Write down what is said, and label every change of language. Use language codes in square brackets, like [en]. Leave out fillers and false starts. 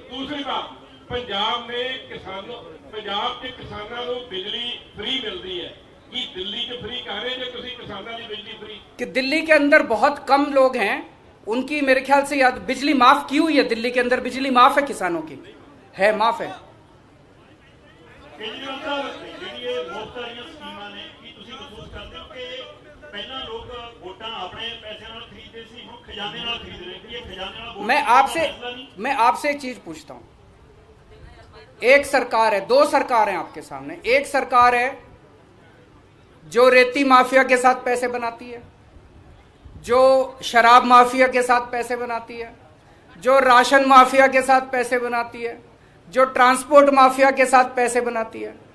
[hi] दूसरी बात, पंजाब के किसानों को बिजली फ्री मिलती है कि दिल्ली के फ्री कह रहे हैं तुसी किसानों की बिजली फ्री? कि दिल्ली के अंदर बहुत कम लोग हैं, उनकी मेरे ख्याल से याद बिजली माफ की हुई है। दिल्ली के अंदर बिजली माफ है, किसानों की है, माफ है। [pa] केजरीवाल साहब, ਜਿਹੜੀ ਇਹ ਮੁਫਤ ਵਾਲੀਆਂ ਸਕੀਮਾਂ ਨੇ, ਕੀ ਤੁਸੀਂ ਮਹਿਸੂਸ ਕਰਦੇ ਹੋ ਕਿ ਪਹਿਲਾਂ ਲੋਕ ਵੋਟਾਂ ਆਪਣੇ ਪੈਸੇ ਨਾਲ ਖਰੀਦਦੇ ਸੀ, ਹੁਣ ਖਜ਼ਾਨੇ ਨਾਲ ਖਰੀਦ ਰਹੇ ਕਿ ਇਹ ਖਜ਼ਾਨੇ ਨਾਲ ਵੋਟ? [hi] मैं आपसे एक चीज पूछता हूं। एक सरकार है, 2 सरकार हैं आपके सामने। एक सरकार है जो रेती माफिया के साथ पैसे बनाती है, जो शराब माफिया के साथ पैसे बनाती है, जो राशन माफिया के साथ पैसे बनाती है, जो ट्रांसपोर्ट माफिया के साथ पैसे बनाती है।